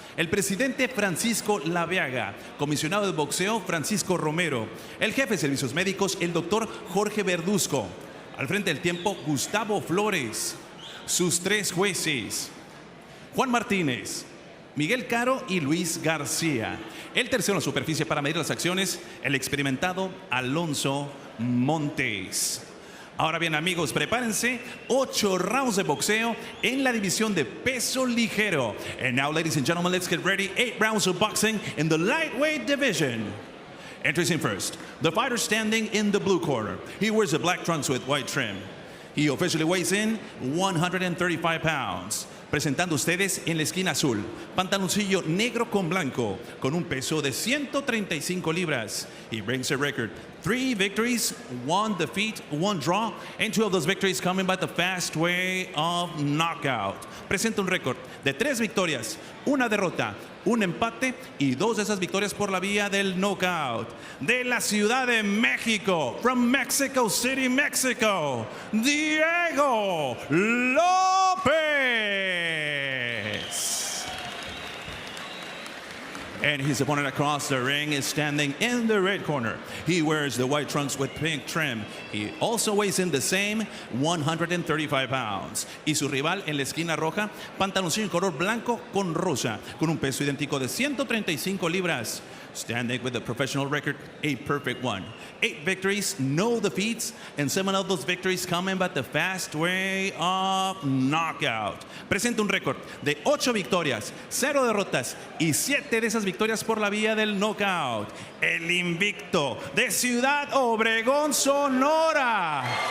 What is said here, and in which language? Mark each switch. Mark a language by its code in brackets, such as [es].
[es] El presidente Francisco Laveaga, comisionado de boxeo Francisco Romero, el jefe de servicios médicos el doctor Jorge Verduzco, al frente del tiempo Gustavo Flores, sus 3 jueces, Juan Martínez, Miguel Caro y Luis García. El tercero en la superficie para medir las acciones, el experimentado Alonso Montes. Ahora bien, amigos, prepárense. 8 rounds de boxeo en la división de peso ligero. [en] And now, ladies and gentlemen, let's get ready. 8 rounds of boxing in the lightweight division. Introducing first, the fighter standing in the blue corner. He wears a black trunks with white trim. He officially weighs in 135 pounds. [es] Presentando ustedes en la esquina azul, pantaloncillo negro con blanco, con un peso de 135 libras. [en] He brings a record 3 victories, 1 defeat, 1 draw, and 2 of those victories coming by the fast way of knockout. [es] Presenta un récord de 3 victorias, 1 derrota, 1 empate y 2 de esas victorias por la vía del knockout. De la Ciudad de México, [en] from Mexico City, Mexico, [es] Diego Lopez. [en] And his opponent across the ring is standing in the red corner. He wears the white trunks with pink trim. He also weighs in the same 135 pounds. [es] Y su rival en la esquina roja, pantaloncillo en color blanco con rosa, con un peso idéntico de 135 libras. [en] Standing with a professional record, a perfect one. 8 victories, no defeats, and 7 of those victories coming by the fast way of knockout. [es] Presenta un récord de 8 victorias, 0 derrotas y 7 de esas victorias por la vía del knockout. El invicto de Ciudad Obregón, Sonora.